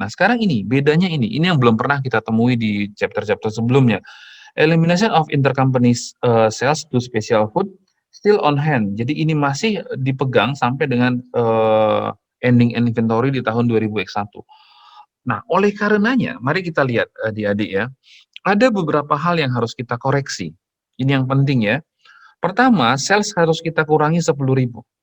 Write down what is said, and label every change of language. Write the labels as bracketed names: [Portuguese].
[Indonesian] Nah, sekarang bedanya ini yang belum pernah kita temui di chapter-chapter sebelumnya. [English] Elimination of intercompany sales to special food still on hand. [Indonesian] Jadi ini masih dipegang sampai dengan ending inventory di tahun 2000X1. Nah, oleh karenanya, mari kita lihat adik-adik ya, ada beberapa hal yang harus kita koreksi. Ini yang penting ya. Pertama, sales harus kita kurangi 10.000.